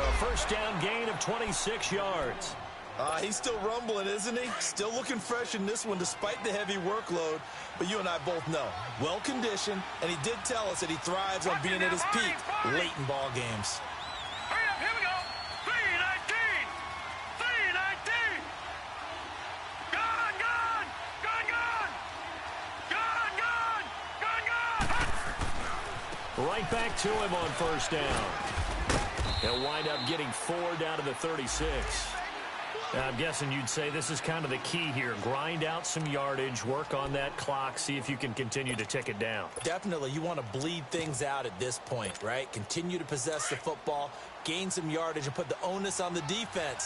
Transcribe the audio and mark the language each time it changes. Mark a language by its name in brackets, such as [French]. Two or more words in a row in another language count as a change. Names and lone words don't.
[English] A first down gain of 26 yards. He's still rumbling, isn't he? Still looking fresh in this one despite the heavy workload. But you and I both know, well-conditioned, and he did tell us that he thrives on being at his peak late in ball games. Hurry up, here we go. 319. 319. Gone, gone. Gone, gone. Gone, gone. Gone, gone. Right back to him on first down. He'll wind up getting 4 down to the 36. I'm guessing you'd say this is kind of the key here. Grind out some yardage, work on that clock, see if you can continue to tick it down. Definitely. You want to bleed things out at this point, right? Continue to possess the football, gain some yardage, and put the onus on the defense.